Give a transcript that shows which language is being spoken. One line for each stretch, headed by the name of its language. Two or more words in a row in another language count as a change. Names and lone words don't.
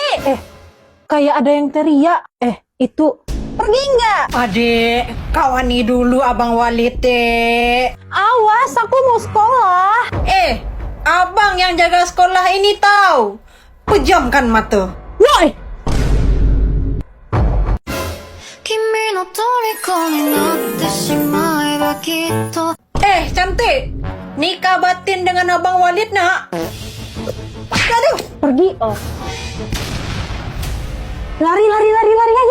Indonesian: Kayak ada yang teriak. Itu pergi nggak? Adik, kawani dulu Abang Walid teh. Awas, aku mau sekolah. Abang yang jaga sekolah ini tahu. Pejamkan mata. Woi!
Japanese: 君の虜になってしまえばきっと
Indonesian: Cantik. Nikah batin dengan Abang Walid nak. Pergi. Oh. Lari, lari, lari,